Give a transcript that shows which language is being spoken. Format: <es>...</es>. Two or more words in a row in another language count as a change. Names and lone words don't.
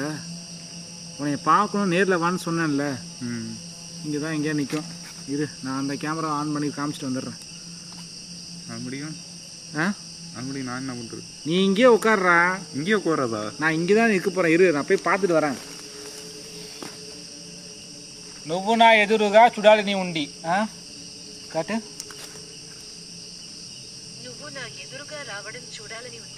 <ta>உன்னை பார்க்கணும், நேரில் வான்னு சொன்னேன்ல. இங்கே தான் எங்கேயா நிற்கும். இரு, நான் அந்த கேமரா ஆன் பண்ணி காமிச்சிட்டு வந்துடுறேன். மறுபடியும் மறுபடியும் நான் என்ன பண்ணுறது? நீ இங்கேயே உட்கார்றா. இங்கேயே உட்காராதா? நான் இங்கே தான் நிற்க போகிறேன். இரு, நான் போய் பார்த்துட்டு வரேன்.</ta> <te>నువ్వు నా ఎదురుగా చూడాలని ఉంది. కాటు. నువ్వు నా ఎదురుగా రావడం చూడాలని ఉంది.</te>